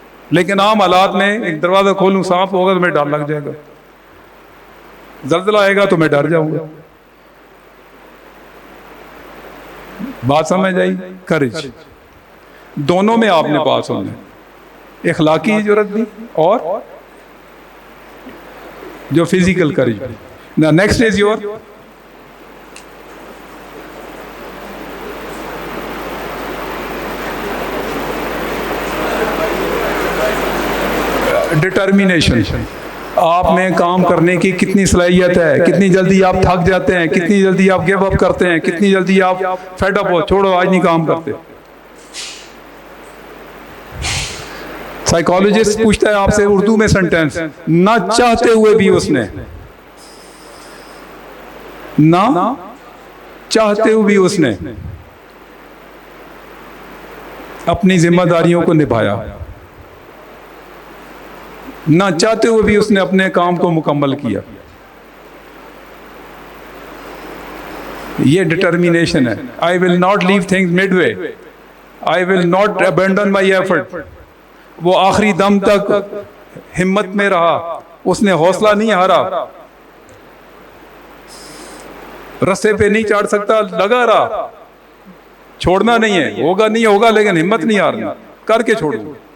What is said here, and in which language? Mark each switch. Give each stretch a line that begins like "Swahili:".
Urdu: لیکن عام حالات میں ایک دروازہ کھولوں سانپ ہوگا تو میں ڈر لگ جائے گا، زلزلہ آئے گا تو میں ڈر جاؤں گا. بات سمجھ آئی؟ کریج دونوں میں آپ نے پاس ہونا ہے، اخلاقی جرات بھی اور جو فزیکل کریج بھی.
English: Now next is your determination.
Urdu: آپ میں کام کرنے کی کتنی صلاحیت ہے، کتنی جلدی آپ تھک جاتے ہیں، کتنی جلدی آپ گیو اپ کرتے ہیں، کتنی جلدی آپ فیڈ اپ ہو، چھوڑو آج نہیں کام کرتے. سائیکالوجسٹ پوچھتا ہے آپ سے اردو میں سنٹینس، نہ چاہتے ہوئے بھی اس نے، نہ چاہتے ہوئے بھی اس نے اپنی ذمہ داریوں کو نبھایا، نہ چاہتے ہوئے بھی اس نے اپنے کام کو مکمل کیا. یہ ڈٹرمینیشن ہے.
English: I will not leave things midway. I will not abandon my effort.
Urdu: وہ آخری دم تک ہمت میں رہا، اس نے حوصلہ نہیں ہارا، رستے پہ نہیں چڑھ سکتا لگا رہا، چھوڑنا نہیں ہے، ہوگا نہیں ہوگا لیکن ہمت نہیں ہارنا، کر کے چھوڑوں گا.